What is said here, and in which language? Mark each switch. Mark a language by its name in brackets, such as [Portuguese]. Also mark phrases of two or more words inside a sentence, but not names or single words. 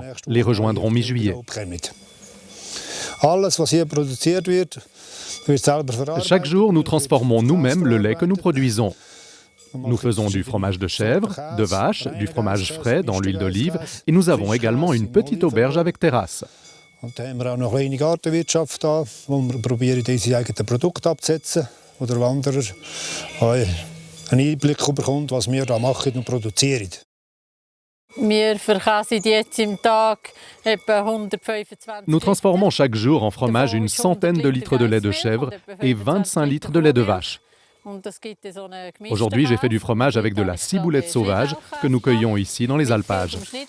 [French] Les rejoindront mi-juillet. Chaque jour, nous transformons nous-mêmes le lait que nous produisons. Nous faisons du fromage de chèvre, de vache, du fromage frais dans l'huile d'olive et nous avons également une petite auberge avec terrasse. [German] Und da haben wir auch noch eine kleine Gartenwirtschaft da, wo wir probieren, unsere eigenen Produkte abzusetzen, wo der Wanderer einen Einblick bekommt, was wir da machen und produzieren. [French] Nous transformons chaque jour en fromage une centaine de litres de lait de chèvre et 25 litres de lait de vache. Aujourd'hui, j'ai fait du fromage avec de la ciboulette sauvage que nous cueillons ici dans les alpages.